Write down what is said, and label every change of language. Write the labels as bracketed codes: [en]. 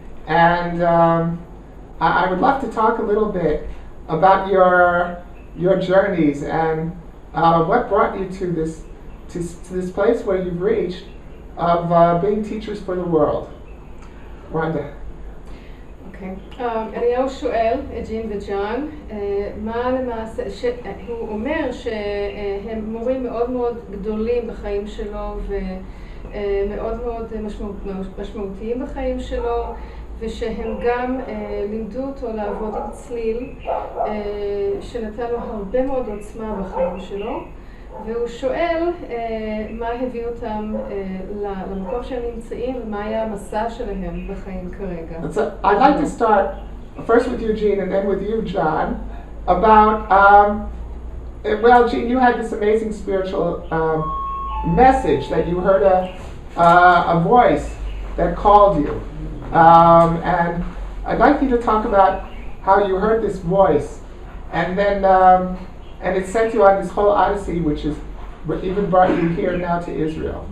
[en] And I would love to talk a little bit about your journeys and what brought you to this place where you've reached of being teachers for the world. Rhonda. אוקיי. [he] אליהו שואל את ג'ין וג'אן, מה למעשה, הוא אומר שהם מורים מאוד מאוד גדולים בחיים שלו ומאוד מאוד משמעותיים בחיים שלו, ושהם גם לימדו אותו לעבוד עם צליל שנתן לו הרבה מאוד עוצמה בחיים שלו, והוא שואל מה הביא אותם למקום שהם נמצאים ומה היה המסע שלהם בחיים כרגע. [en] I'd like to start first with you, Jeanne, and then with you, John, about, well, Jeanne, you had this amazing spiritual message that you heard a voice that called you. And I'd like you to talk about how you heard this voice, and then and it sent you on this whole odyssey, which is what even brought you here now to Israel.